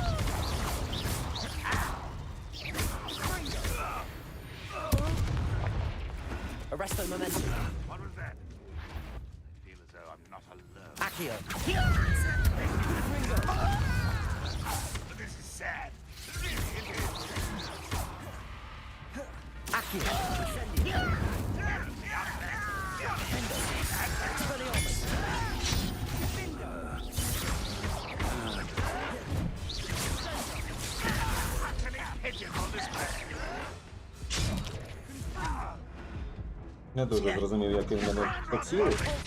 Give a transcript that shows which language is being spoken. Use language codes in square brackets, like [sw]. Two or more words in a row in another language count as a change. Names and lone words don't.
[en] Arresto Momentum. What was that? I feel as though I'm not alone. Accio. This is sad. Accio. Incendio. Findo. Expelliarmus. [uk] Не дуже зрозумів, як він мене поцілив.